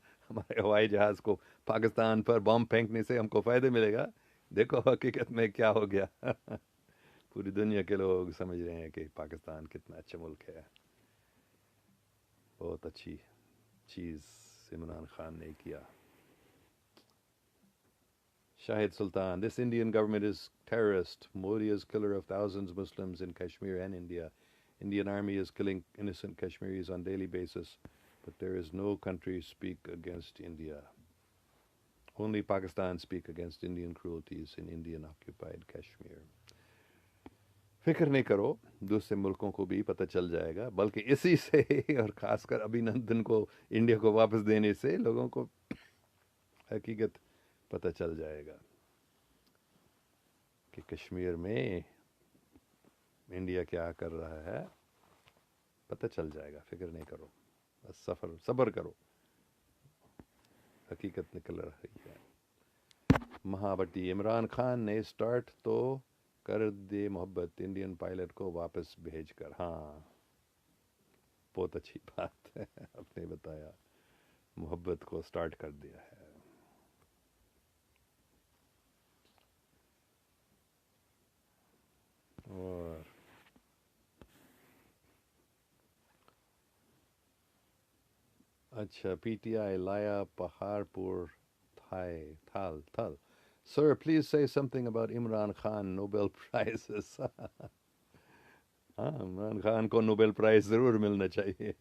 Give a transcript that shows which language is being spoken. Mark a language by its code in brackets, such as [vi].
[ur] ہمارے ہوائی جہاز کو پاکستان پر بم پھینکنے سے ہم کو فائدہ ملے گا. دیکھو حقیقت میں کیا ہو گیا. پوری دنیا کے لوگ سمجھ رہے ہیں کہ پاکستان کتنا اچھا ملک ہے. بہت اچھی چیز عمران خان نے کیا. [en] Shahid Sultan, this Indian government is terrorist. Modi is killer of thousands of Muslims in Kashmir and India. Indian army is killing innocent Kashmiris on daily basis, but there is no country speak against India. Only Pakistan speak against Indian cruelties in Indian occupied Kashmir. [ur] فکر نہیں کرو، دوسرے ملکوں کو بھی پتہ چل جائے گا، بلکہ اسی سے اور خاص کر ابھی نندن کو انڈیا کو واپس دینے سے لوگوں کو حقیقت پتہ چل جائے گا کہ کشمیر میں انڈیا کیا کر رہا ہے. پتہ چل جائے گا، فکر نہیں کرو، بس صبر کرو، حقیقت نکل رہی ہے. مہاوتی، عمران خان نے سٹارٹ تو کر دے محبت انڈین پائلٹ کو واپس بھیج کر. ہاں بہت اچھی بات ہے، آپ نے بتایا محبت کو سٹارٹ کر دیا ہے. اچھا پی ٹی آئی لایا پہاڑ پور تھال. [en] Sir, please say something about Imran Khan Nobel Prizes. [ur] ہاں عمران خان کو نوبل پرائز ضرور ملنا چاہیے.